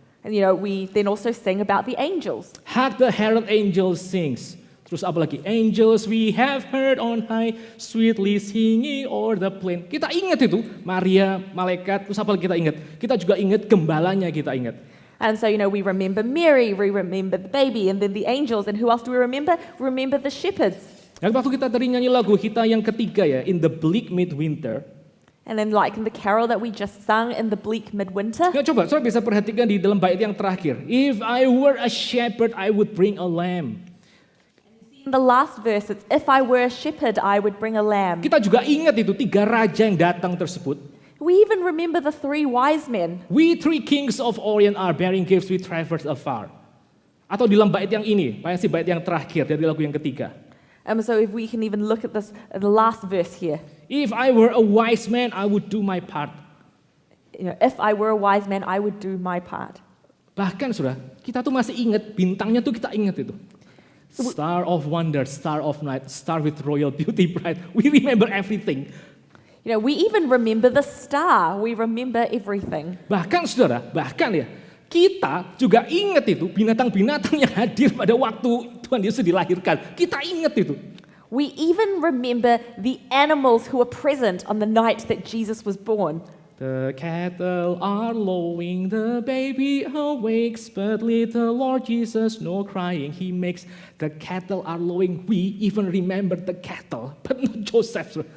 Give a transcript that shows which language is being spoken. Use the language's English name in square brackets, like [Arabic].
[English] And, we then also sing about the angels. Hark the herald angels sings. [Indonesian] Terus apa lagi? [English] Angels we have heard on high, sweetly singing o'er the plain. [Indonesian] Kita ingat itu, Maria, malaikat, terus apa lagi kita ingat? Kita juga ingat gembalanya, kita ingat. [English] And so, we remember Mary, we remember the baby, and then the angels. And who else do we remember? We remember the shepherds. [Indonesian] Dan waktu kita tadi nyanyi lagu kita yang ketiga ya, In the Bleak Midwinter. [English] And then like in the carol that we just sung in the bleak midwinter. [Indonesian] Ya, coba, saudara bisa perhatikan di dalam bait yang terakhir. [English] If I were a shepherd, I would bring a lamb. In the last verse, it's, if I were a shepherd, I would bring a lamb. [Indonesian] Kita juga ingat itu 3 raja yang datang tersebut. [English] We even remember the 3 wise men. We 3 kings of Orient are bearing gifts we traverse afar. [Indonesian] Atau di dalam bait yang ini, bait yang terakhir dari lagu yang ketiga. [English] So if we can even look at this, the last verse here. If I were a wise man, I would do my part. If I were a wise man, I would do my part. [Indonesian] Bahkan saudara, kita tuh masih ingat bintangnya tuh kita ingat itu. [English] Star of wonder, star of night, star with royal beauty bright. We remember everything. We even remember the star. We remember everything. [Indonesian] Bahkan saudara, ya, kita juga ingat itu binatang-binatang yang hadir pada waktu Tuhan Yesus dilahirkan. Kita ingat itu. [English] We even remember the animals who were present on the night that Jesus was born. The cattle are lowing, the baby awakes, but little Lord Jesus no crying he makes. The cattle are lowing, we even remember the cattle, but not Joseph.